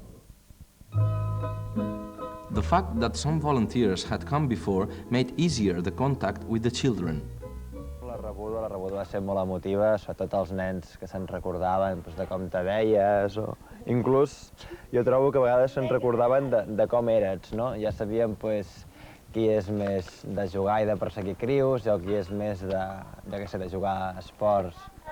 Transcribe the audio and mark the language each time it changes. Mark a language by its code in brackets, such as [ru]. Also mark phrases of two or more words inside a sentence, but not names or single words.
[en] The fact that some volunteers had come before made easier the contact with the children. [ca] La rebuda va ser molt emotiva, sobretot els nens que se'n recordaven de com te veies, o inclús jo trobo que a vegades se'n recordaven de com eres, no? Ja sabíem qui és més de jugar i de perseguir crius, o qui és més de jugar a esports.